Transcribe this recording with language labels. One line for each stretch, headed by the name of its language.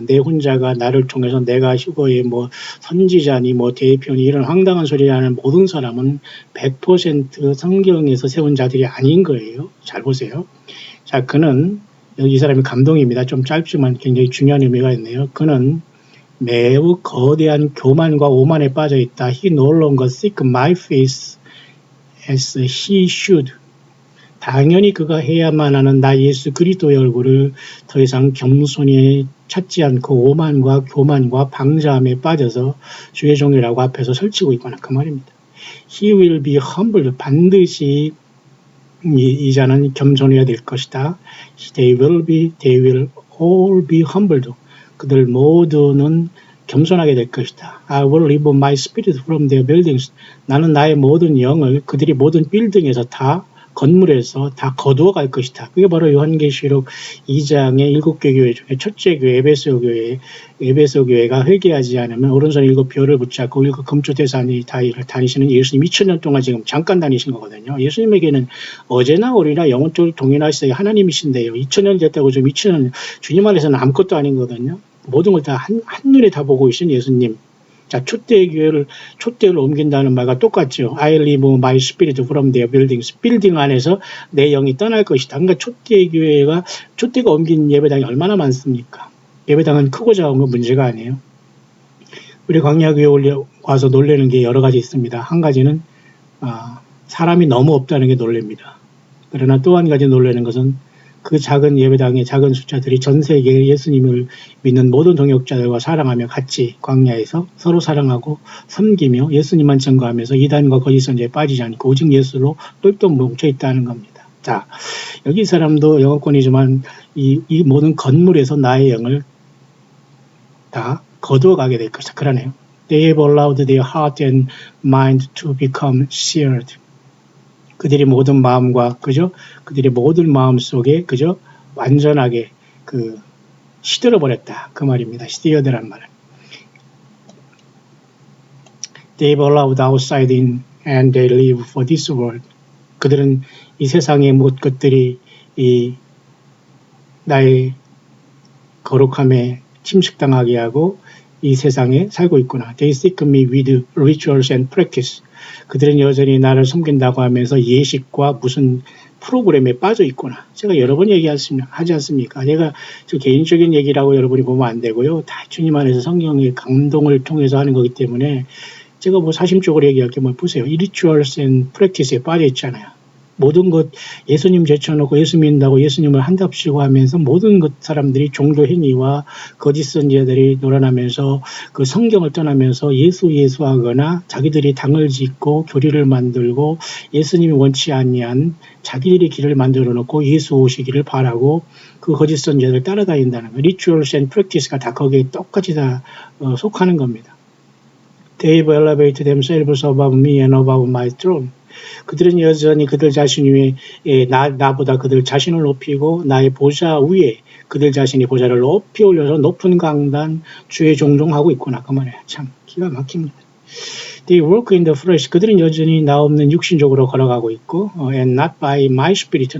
Korean: 내 혼자가 나를 통해서 내가 휴거의 뭐 선지자니 뭐 대표니 이런 황당한 소리를 하는 모든 사람은 100% 성경에서 세운 자들이 아닌 거예요. 잘 보세요. 자, 그는 여기 이 사람이 감동입니다. 좀 짧지만 굉장히 중요한 의미가 있네요. 그는 매우 거대한 교만과 오만에 빠져 있다.
English: He no longer seek my face as he should.
Korean: 당연히 그가 해야만 하는 나 예수 그리스도의 얼굴을 더 이상 겸손히 찾지 않고 오만과 교만과 방자함에 빠져서 주의 종이라고 앞에서 설치고 있거나 그 말입니다.
English: He will be humbled.
Korean: 반드시 이 자는 겸손해야 될 것이다.
English: They will all be humbled.
Korean: 그들 모두는 겸손하게 될 것이다.
English: I will remove my spirit from their buildings.
Korean: 나는 나의 모든 영을 그들이 모든 빌딩에서 다 건물에서 다 거두어 갈 것이다. 그게 바로 요한계시록 2장의 7개 교회 중에 첫째 교회 에베소 교회가 회개하지 않으면 오른손에 7벼를 붙잡고 7 금초대산이 다니시는 예수님 2000년 동안 지금 잠깐 다니신 거거든요. 예수님에게는 어제나 오리나 영원토록 동일하시되 하나님이신데요. 2000년 됐다고 좀 2000년 주님 안에서는 아무것도 아닌 거거든요. 모든 걸 다 한눈에 다 보고 계신 예수님. 자, 촛대를 옮긴다는 말과 똑같죠.
English: I remove my spirit from their buildings.
Korean: 빌딩 안에서 내 영이 떠날 것이다. 그러니까 촛대가 옮긴 예배당이 얼마나 많습니까? 예배당은 크고 작은 건 문제가 아니에요. 우리 광야교회 와서 놀라는 게 여러 가지 있습니다. 한 가지는 사람이 너무 없다는 게 놀랍니다. 그러나 또 한 가지 놀라는 것은 그 작은 예배당의 작은 숫자들이 전 세계에 예수님을 믿는 모든 동역자들과 사랑하며 같이 광야에서 서로 사랑하고 섬기며 예수님만 증거하면서 이단과 거짓 선지에 빠지지 않고 오직 예수로 똘똘 뭉쳐 있다는 겁니다. 자, 여기 사람도 영어권이지만 이 모든 건물에서 나의 영을 다 거두어가게 될 것이다. 그러네요.
English: They have allowed their heart and mind to become seared.
Korean: 그들이 모든 마음과 그들이 모든 마음 속에 완전하게 시들어 버렸다 그 말입니다. 시들어란 말은
English: They've allowed outside in and they live for this world.
Korean: 그들은 이 세상의 모든 것들이 이 나의 거룩함에 침식당하게 하고 이 세상에 살고 있구나.
English: They seek me with rituals and practice.
Korean: 그들은 여전히 나를 섬긴다고 하면서 예식과 무슨 프로그램에 빠져 있구나. 제가 여러 번 하지 않습니까? 제가 저 개인적인 얘기라고 여러분이 보면 안 되고요. 다 주님 안에서 성령의 감동을 통해서 하는 거기 때문에 제가 뭐 사심적으로 얘기할 게 뭐 보세요. 이
English: rituals and practice
Korean: 에 빠져 있잖아요. 모든 것 예수님 제쳐놓고 예수 믿는다고 예수님을 한답시고 하면서 모든 것 사람들이 종교 행위와 거짓 선지자들이 놀아나면서 그 성경을 떠나면서 예수하거나 자기들이 당을 짓고 교리를 만들고 예수님이 원치 아니한 자기들의 길을 만들어 놓고 예수 오시기를 바라고 그 거짓 선지자들 따라다닌다는 거.
English: Rituals and practice
Korean: 가 다 거기에 똑같이 다 속하는 겁니다.
English: They elevate themselves above me and above my throne.
Korean: 그들은 여전히 그들 자신 위에 나보다 그들 자신을 높이고 나의 보좌 위에 그들 자신이 보좌를 높이 올려서 높은 강단 주의 종종하고 있구나. 그 말이에요. 참 기가 막힙니다.
English: They walk in the flesh.
Korean: 그들은 여전히 나 없는 육신적으로 걸어가고 있고
English: and not by my spirit.